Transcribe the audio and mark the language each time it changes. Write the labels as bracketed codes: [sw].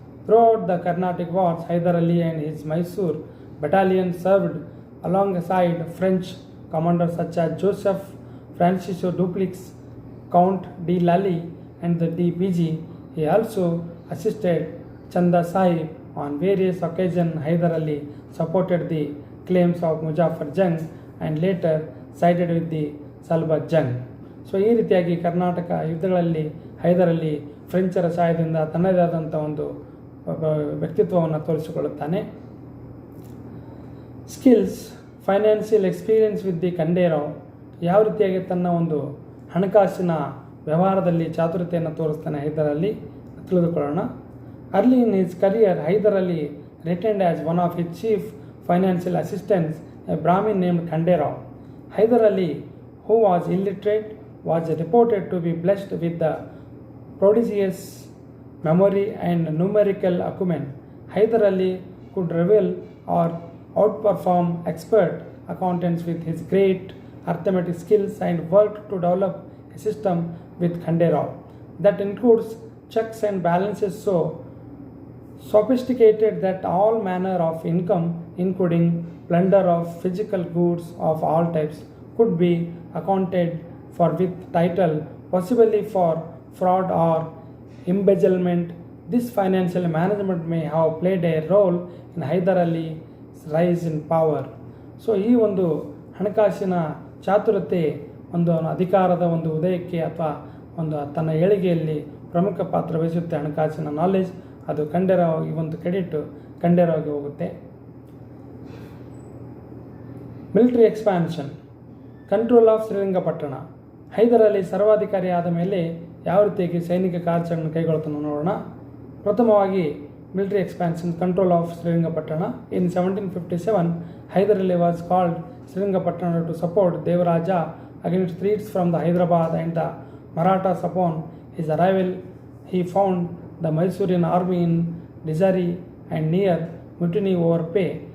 [en] Throughout the Carnatic Wars, Hyder Ali and his Mysore battalion served alongside French commanders such as Joseph Francisco Dupleix, Count de Lally, and the D. PG. He also assisted Chanda Sahib on various occasions. Hyder Ali supported the claims of Muzaffar Jung and later sided with the Salbat Jung. [kn] So ಈ ರೀತಿಯಾಗಿ ಕರ್ನಾಟಕ ಯುದ್ಧಗಳಲ್ಲಿ ಹೈದರ್ ಅಲಿ ಫ್ರೆಂಚರ ಸಹಾಯದಿಂದ ತನ್ನದೇ ಆದಂಥ ಒಂದು ವ್ಯಕ್ತಿತ್ವವನ್ನು ತೋರಿಸಿಕೊಳ್ಳುತ್ತಾನೆ. [en] skills, financial experience with the Khanderao, [kn] ಯಾವ ರೀತಿಯಾಗಿ ತನ್ನ ಒಂದು ಹಣಕಾಸಿನ ವ್ಯವಹಾರದಲ್ಲಿ ಚಾತುರ್ಯತೆಯನ್ನು ತೋರಿಸ್ತಾನೆ ಹೈದರ್ ಅಲಿ ತಿಳಿದುಕೊಳ್ಳೋಣ. [en] Early in his career, Hyder Ali retained as one of his chief financial assistants a Brahmin named Khanderao. Hyder Ali, who was illiterate, was reported to be blessed with the prodigious memory and numerical acumen. Hyder Ali could reveal or outperform expert accountants with his great arithmetic skills and worked to develop a system with Khanderao that includes checks and balances so sophisticated that all manner of income, including plunder of physical goods of all types, could be accounted for with title, possibly for fraud or embezzlement. This financial management may have played a role in Hyder Ali's rise in power. [kn] So ಈ ಒಂದು ಹಣಕಾಸಿನ ಚಾತುರತೆ ಒಂದು ಅಧಿಕಾರದ ಒಂದು ಉದಯಕ್ಕೆ ಅಥವಾ ಒಂದು ತನ್ನ ಏಳಿಗೆಯಲ್ಲಿ ಪ್ರಮುಖ ಪಾತ್ರ ವಹಿಸುತ್ತೆ. ಹಣಕಾಸಿನ ನಾಲೆಜ್ ಅದು ಖಂಡೇರಾವ್, ಈ ಒಂದು ಕ್ರೆಡಿಟ್ ಖಂಡೇರಾವ್ಗೆ ಹೋಗುತ್ತೆ. [en] Military expansion, control of Srirangapatna. [kn] Hyder Ali ಸರ್ವಾಧಿಕಾರಿ ಆದ ಮೇಲೆ ಯಾವ ರೀತಿಯಾಗಿ ಸೈನಿಕ ಕಾರ್ಯಾಚರಣೆ ಕೈಗೊಳ್ತಾನೆ ನೋಡೋಣ. [en] ಪ್ರಥಮವಾಗಿ military expansion, control of Srirangapatna. In 1757, Hyder Ali was called Sringapatna to support Devaraja against threats from the Hyderabad and the Marathas. Upon his arrival, he found the Mysorean army in disarray and near mutiny over pay.